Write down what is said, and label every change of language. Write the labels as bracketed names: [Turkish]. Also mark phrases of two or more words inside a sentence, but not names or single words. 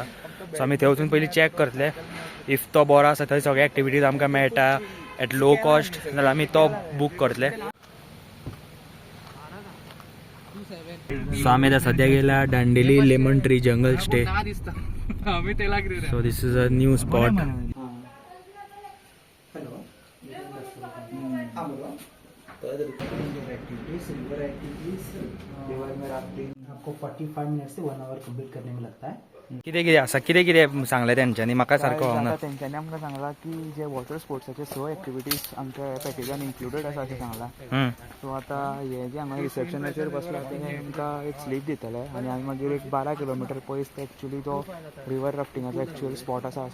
[Konkani] सो आमी थंय वचून पयलीं चॅक करतले. इफ तो बरो आसा, थंय सगळे एक्टिविटीज आमकां मेळटा [English] at low cost, [Konkani] जाल्यार आमी तो बूक करतले. सो आमी आतां सद्याक येयला दांडेली लेमन ट्री जंगल स्टे. [English] So this is a new spot. [Hindi] आपको 45 मिनट से 1 आवर कंप्लीट करने में लगता है. [Konkani] कितें कितें आसा, कितें कितें सांगलें तेंच्यांनी म्हाका सारको हांगा. तेंच्यांनी आमकां सांगला की जे वॉटर स्पोर्ट्साचे 6 एक्टिविटीज आमच्या पॅकेजान इन्क्लुडेड आसा अशें सांगला. सो आतां हे जे हांगा रिसेप्शनाचेर बसला ते आमकां एक स्लीप दितले. आनी आमी मागीर एक 12 किलोमिटर पयस ते एक्चुली तो [English] river raftingाचो actual spot [Konkani] आसा.